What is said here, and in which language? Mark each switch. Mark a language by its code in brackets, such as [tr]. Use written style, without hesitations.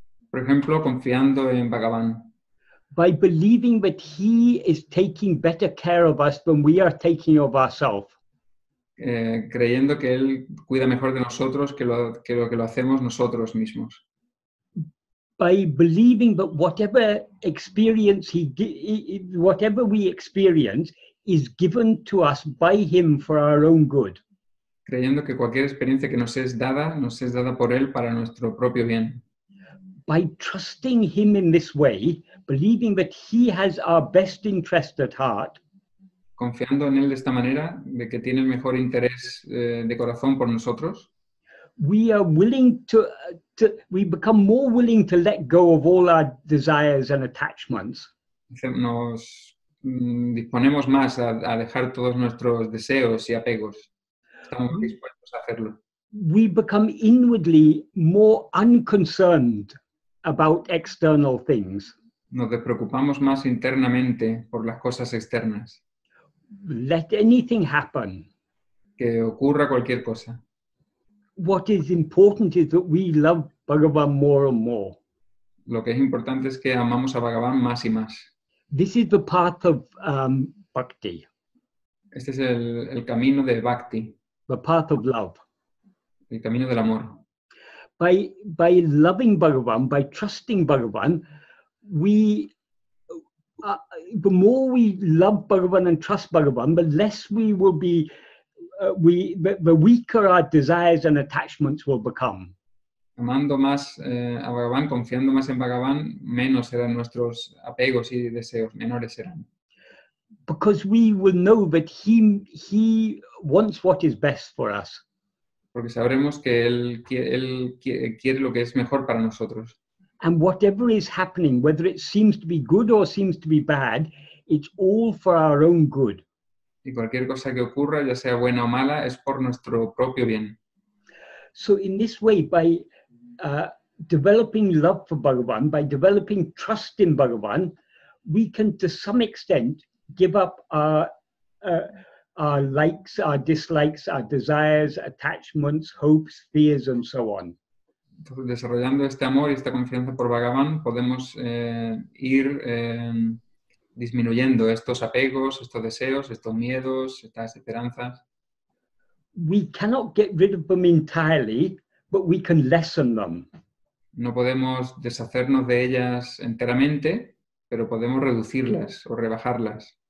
[es] Por ejemplo, confiando en Bhagavan, [en] by believing that he is taking better care of us than we are taking of ourselves. [es] Creyendo que él cuida mejor de nosotros que lo que lo hacemos nosotros mismos. [en] By believing that whatever experience whatever we experience is given to us by him for our own good. [es] Creyendo que cualquier experiencia que nos es dada por él para nuestro propio bien. [en] By trusting him in this way, believing that he has our best interest at heart, [es] Confiando en él de esta manera, de que tiene el mejor interés de corazón por nosotros, [en] we are willing we become more willing to let go of all our desires and attachments. [es] nos disponemos más a dejar todos nuestros deseos y apegos. Estamos dispuestos a hacerlo. [en] We become inwardly more unconcerned about external things. [es] Nos despreocupamos más internamente por las cosas externas. [en] Let anything happen. [es] Que ocurra cualquier cosa. [en] What is important is that we love Bhagavan more and more. [es] Lo que es importante es que amamos a Bhagavan más y más. [en] This is the path of bhakti. [es] Este es el camino de Bhakti. [en] The path of love. [es] el camino del amor. [en] By loving Bhagavan, by trusting Bhagavan, we the more we love Bhagavan and trust Bhagavan, the less we will be, the weaker our desires and attachments will become. [es] Amando más a Bhagavan, confiando más en Bhagavan, menos serán nuestros apegos y deseos, menores serán. [en] Because we will know that he wants what is best for us. [es] Porque sabremos que Él quiere lo que es mejor para nosotros. [en] And whatever is happening, whether it seems to be good or seems to be bad, it's all for our own good. [es] Y cualquier cosa que ocurra, ya sea buena o mala, es por nuestro propio bien. [en] So in this way, by developing love for Bhagavan, by developing trust in Bhagavan, we can to some extent give up our likes, our dislikes, our desires, attachments, hopes, fears, and so on. [es] Entonces, desarrollando este amor y esta confianza por Bhagavan, podemos ir disminuyendo estos apegos, estos deseos, estos miedos, estas esperanzas. [en] We cannot get rid of them entirely, but we can lessen them. [es] No podemos deshacernos de ellas enteramente, pero podemos reducirlas o rebajarlas.